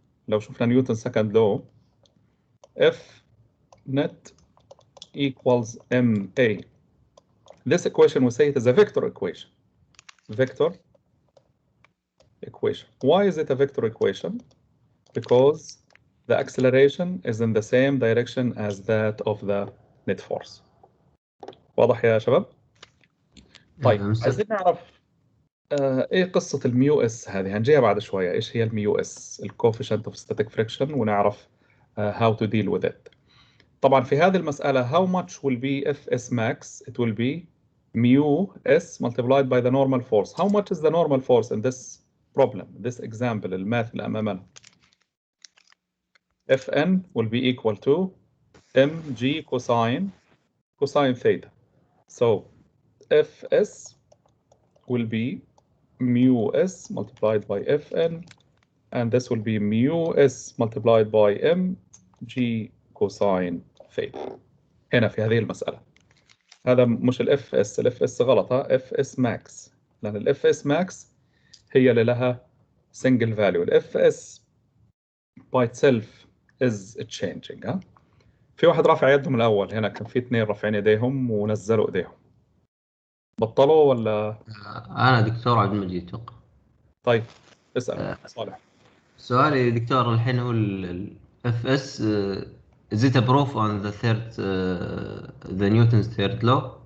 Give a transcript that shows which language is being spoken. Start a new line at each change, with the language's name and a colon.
Arabic: لو شفنا
English: Newton's second law, F net equals ma. This equation we say it is a vector equation. Vector equation. Why is it a vector equation? Because the acceleration is in the same direction as that of the net force.
Arabic: واضح يا شباب؟ طيب عايزين نعرف ايه قصة الميو اس هذه؟ هنجيها بعد شوية. ايش هي الميو اس؟ الكوفيشنت اوف ستاتيك فريكشن، ونعرف
English: how to deal with it.
Arabic: طبعا في هذه المسألة
English: how much will be Fs max? It will be mu s multiplied by the normal force. How much is the normal force in this problem, this example,
Arabic: الماث اللي أمامنا؟
English: Fn will be equal to mg cosine theta. So Fs will be mu s multiplied by Fn, and this will be mu s multiplied by mg cosine theta.
Arabic: هنا في هذه المسألة. هذا مش ال Fs، ال Fs غلط ها، Fs max، لأن ال Fs max هي اللي لها single value.
English: ال Fs by itself is changing ها.
Arabic: في واحد رافع يدهم الأول، هنا كان في اثنين رافعين يديهم ونزلوا ايديهم. بطلوا ولا؟ أنا دكتور عبد المجيد توقع. طيب اسأل صالح. سؤالي دكتور الحين هو ال
English: Fs is it a proof on the third the Newton's third law?